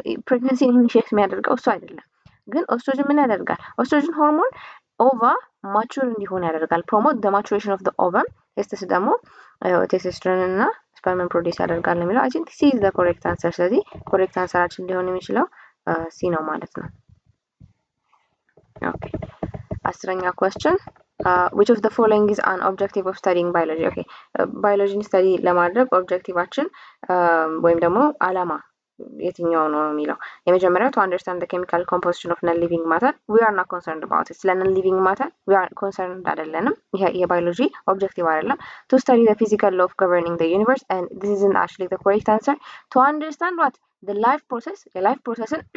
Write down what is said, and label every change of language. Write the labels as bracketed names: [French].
[Amharic] pregnancy initiate የሚያደርገው እሱ አይደለም ግን ኦስትሮጅን ምን ያደርጋል ኦስትሮጅን ሆርሞን ኦቫ ማቹር እንዲሆን ያደርጋል [English] promote the maturation of the ovum [Amharic] testes ደግሞ testosterone እና sperm produce ያደርጋል ነው የሚለው [English] I think C is the correct answer [Amharic] ስለዚህ correct answerአችን ሊሆን የሚችለው C ነው ማለት ነው Okay. [English] Asranya question. Which of the following is an objective of studying biology? Okay. Biology study ለማድረግ objectiveአችን [Amharic] ወይም ደግሞ ዓላማ የትኛው ነው የሚለው የመጀመሪያው [English] to understand the chemical composition of non-living matter we are not concerned about it ስለ non-living matter we are concerned አይደለንም [Amharic] ይሄ የባዮሎጂ objective አይደለም [English] to study the physical law of governing the universe and this isn't actually the correct answer to understand what the life process the life process